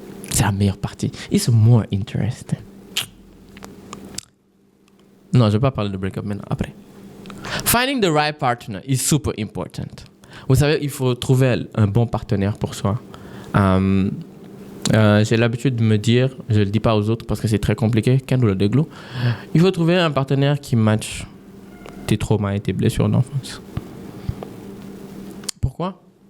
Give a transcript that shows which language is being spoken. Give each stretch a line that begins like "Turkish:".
French: C'est la meilleure partie.
English: It's more interesting.
French: Non, je vais pas parler de breakup maintenant, après.
English: Finding the right partner is super important.
French: Vous savez, il faut trouver un bon partenaire pour soi. J'ai l'habitude de me dire, je ne le dis pas aux autres parce que c'est très compliqué, il faut trouver un partenaire qui matche tes traumas et tes blessures d'enfance. Pourquoi?